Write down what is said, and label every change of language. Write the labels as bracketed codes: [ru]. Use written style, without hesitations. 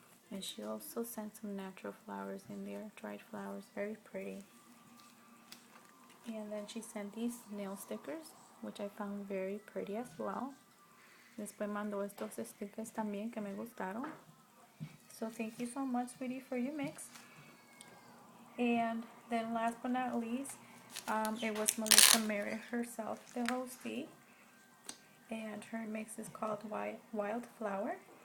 [en] And she also sent some natural flowers in there, dried flowers, very pretty. And then she sent these nail stickers, which I found very pretty as well. [es] Después mandó estos stickers también que me gustaron. [en] So thank you so much, sweetie, for your mix. And then last but not least, it was Melissamerrit herself, the hostee. And her mix is called Wildflower.